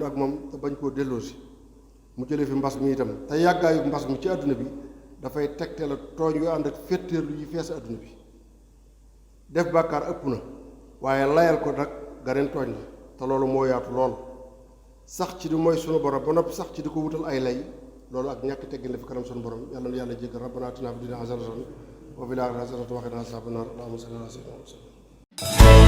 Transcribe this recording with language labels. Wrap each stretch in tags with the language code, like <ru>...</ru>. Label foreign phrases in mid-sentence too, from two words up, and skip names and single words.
<wo>ak moom te bañ koo delloosi mu jëlee fi mbas mi itam te yàggaayu mbas mi ci àdduna bi dafay tegte la tooñ yu ànd ak féttéerlu yi fees àdduna bi def bàkkaar ëpp na waaye layal ko nag ganeen tooñ la te loolu moo yaatu lool sax ci di mooy sunu borom ba noppi sax ci di ko wutal ay lay loolu ak ñàkk teggin la fi kanam sunu borom yàlla na yàlla jéggal</wo> <ar>ربنا آتنا في الدنيا حسنة وفي الآخرة حسنة وقنا عذاب النار اللهم صل على سيدنا محمد</ar>